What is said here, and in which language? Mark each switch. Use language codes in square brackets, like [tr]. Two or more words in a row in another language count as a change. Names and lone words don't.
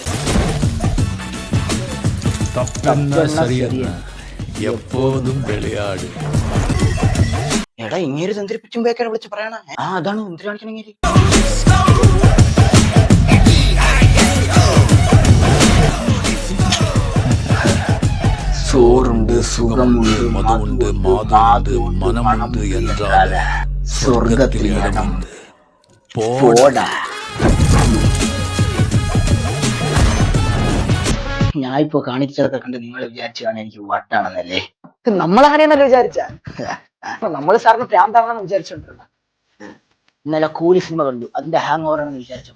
[ml] എപ്പോഴും വിളയാട്. എടാ ഇങ്ങനെ തന്ത്രിപ്പിച്ചും ബേക്കാണ് വിളിച്ച് പറയണ. അതാണ് എന്തിനു കാണിക്കണെങ്കിൽ. [ta] சோறுண்டு சுகமுண்டு மதுண்டு மாதுண்டு மனமுண்டு என்றால் [ml] സ്വർഗത്തിൽ ഇടമുണ്ട്. പോടാ. ഞാൻ ഇപ്പൊ കാണിച്ചതൊക്കെ കണ്ട് നിങ്ങൾ വിചാരിച്ചാണ് എനിക്ക് വട്ടാണെന്നല്ലേ? നമ്മളാണെന്നല്ലേ വിചാരിച്ച? നമ്മള് സാറിന് പ്രാന്താണെന്ന് വിചാരിച്ചോണ്ടിരുന്ന. ഇന്നലെ കൂലി സിനിമ കണ്ടു, അതിന്റെ ഹാങ് ഓവർ ആണെന്ന് വിചാരിച്ചു.